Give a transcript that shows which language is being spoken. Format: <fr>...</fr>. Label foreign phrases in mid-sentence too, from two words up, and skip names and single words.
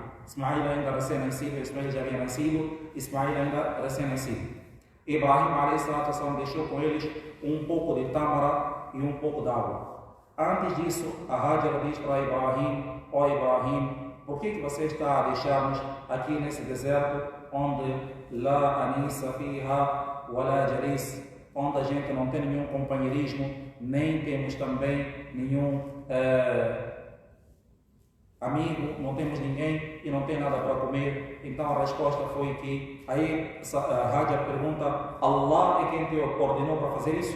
<pt>Ismail ainda recém-nascido, Ismail já havia nascido, Ismail ainda recém-nascido. Ibrahim a.s. deixou com eles um pouco de tâmara e um pouco de água. Antes disso, a Hajar diz para Ibrahim: ó Ibrahim, por que você está a deixar-nos aqui nesse deserto onde</pt> <ar>لا أنيس فيها ولا جليس,</ar> <pt>onde a gente não tem nenhum companheirismo, nem temos também nenhum amigo, não temos ninguém e não tem nada para comer. Então a resposta foi que aí a Hajar pergunta: Allah é quem te ordenou para fazer isso?</pt>